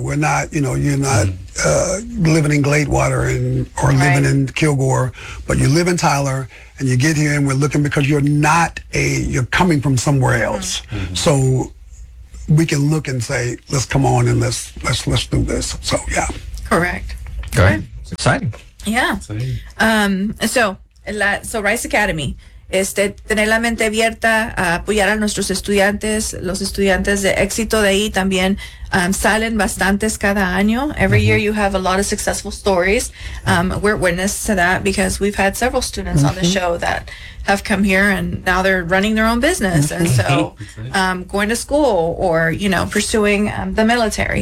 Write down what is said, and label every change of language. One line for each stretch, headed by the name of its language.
English: We're not, you know, you're not living in Gladewater or living in Kilgore, but you live in Tyler, and you get here, and we're looking because you're coming from somewhere else. So we can look and say, let's come on and let's do this. So, yeah. Correct. Okay. It's exciting. Yeah.
Spanish: So Rice Academy, tener la mente abierta, apoyar a nuestros estudiantes, los estudiantes de éxito de ahí también salen bastantes cada año.
English: Every mm-hmm. year you have a lot of successful stories. We're witness to that because we've had several students mm-hmm. on the show that have come here and now they're running their own business. Mm-hmm. And so going to school or, you know, pursuing the military.